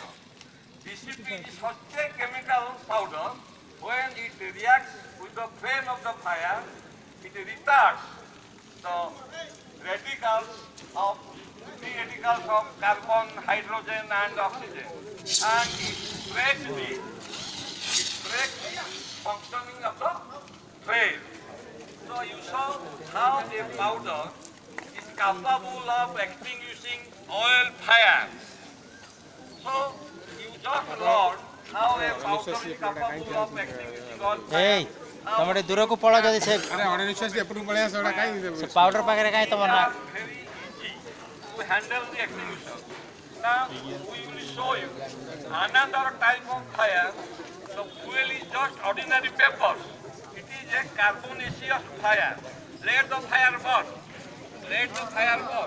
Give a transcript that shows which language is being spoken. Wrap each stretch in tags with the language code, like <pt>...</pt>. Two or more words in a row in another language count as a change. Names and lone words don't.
<en>DCP is such a chemical powder, when it reacts with the flame of the fire, it retards the radicals of free radicals of carbon, hydrogen and oxygen, and it breaks the functioning of the flame. So you saw how a powder is capable of extinguishing oil fires. So you just learned how a powder is capable of extinguishing oil fires.</en> <or>ତମେ ଦୂର କୁ ପଳା ଯଦି ସେ ଆରେ ଅଣନିଶ୍ୱାସୀ ଏପଟକୁ ପଳେଇ ଆସ ଏଟା କାଇଁ ସେ ପାଉଡର ପାଖରେ କାଇଁ ତମ ନା</or> <en>very easy to handle the extinguisher. Now we will show you another type of fire. The fuel is just ordinary paper. It is a carbonaceous fire. Let the fire burn. Let the fire burn.</en>